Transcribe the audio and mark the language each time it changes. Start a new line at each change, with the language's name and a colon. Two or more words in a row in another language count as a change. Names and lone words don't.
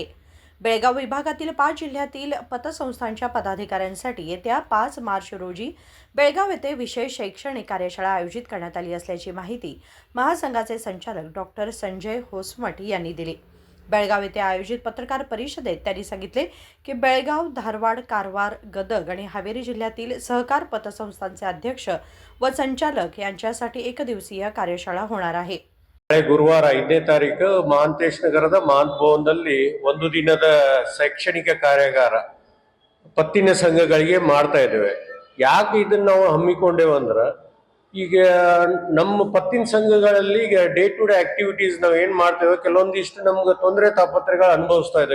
Marathi: बेळगाव विभागातील 5 जिल्ह्यातील पतसंस्थांच्या पदाधिकाऱ्यांसाठी येत्या 5 मार्च रोजी बेळगाव येथे विशेष शैक्षणिक कार्यशाळा आयोजित करण्यात आली असल्याची माहिती महासंघाचे संचालक डॉक्टर संजय होसमठ यांनी दिली। बेळगाव येथे आयोजित पत्रकार परिषदेत त्यांनी सांगितले की बेळगाव, धारवाड, कारवार, गदग आणि हावेरी जिल्ह्यातील सहकार पतसंस्थांचे अध्यक्ष व संचालक यांच्यासाठी एकदिवसीय कार्यशाळा होणार आहे।
Kannada: ಗುರುವಾರ 5ನೇ ತಾರೀಕು ಮಹಾಂತೇಶ್ ನಗರದ ಮಹಾಂತ್ ಭವನದಲ್ಲಿ ಒಂದು ದಿನದ ಶೈಕ್ಷಣಿಕ ಕಾರ್ಯಾಗಾರ ಪತ್ತಿನ ಸಂಘಗಳಿಗೆ ಮಾಡ್ತಾ ಇದ್ದೇವೆ। ಯಾಕೆ ಇದನ್ನ ನಾವು ಹಮ್ಮಿಕೊಂಡೇವೆ ಅಂದ್ರೆ ಈಗ ನಮ್ಮ ಪತ್ತಿನ ಸಂಘಗಳಲ್ಲಿ ಈಗ
English: day to day activities
Kannada: ನಾವು ಏನ್ ಮಾಡ್ತೇವೆ, ಕೆಲವೊಂದಿಷ್ಟು ನಮ್ಗೆ ತೊಂದರೆ ತಾಪತ್ರಗಳು ಅನುಭವಿಸ್ತಾ ಇದ್ದೇವೆ।